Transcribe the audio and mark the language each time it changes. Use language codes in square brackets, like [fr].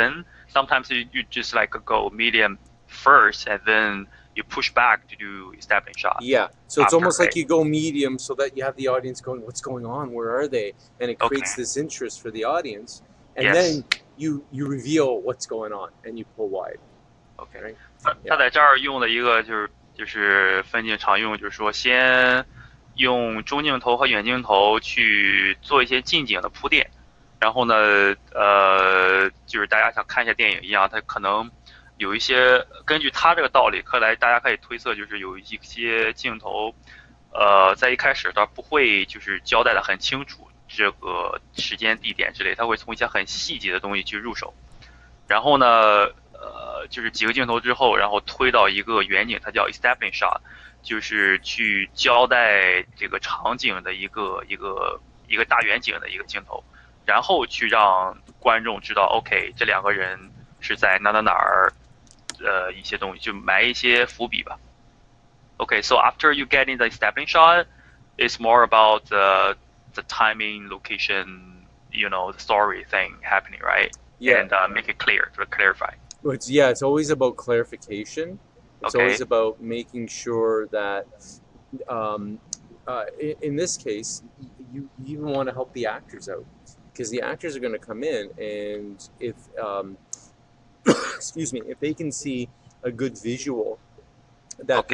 [en] Then sometimes you just like go medium first and then you push back to do established shot. Yeah, so it's After, almost like right? you go medium so that you have the audience going, what's going on? Where are they? And it creates Okay. this interest for the audience. And Yes. then you reveal what's going on and you pull wide. OK， Right? [zh] 他在这儿用的一个就是分镜常用，就是说先用中镜头和远镜头去做一些近景的铺垫，然后呢，就是大家想看一下电影一样，它可能有一些根据他这个道理，大家可以推测，就是有一些镜头，在一开始他不会就是交代的很清楚这个时间、地点之类，他会从一些很细节的东西去入手，然后呢。就是几个镜头之后，然后推到一个远景，它叫 establishing shot， 就是去交代这个场景的一个大远景的一个镜头，然后去让观众知道 ，OK， 这两个人是在哪儿，一些东西就埋一些伏笔吧。 [en] Okay, so after you get in the establishing shot, it's more about the timing, location, the story thing happening, right? and make it clear, to clarify. It's always about clarification. It's always Okay. about making sure that, in this case, you even want to help the actors out, because the actors are going to come in, and if excuse me, if they can see a good visual that the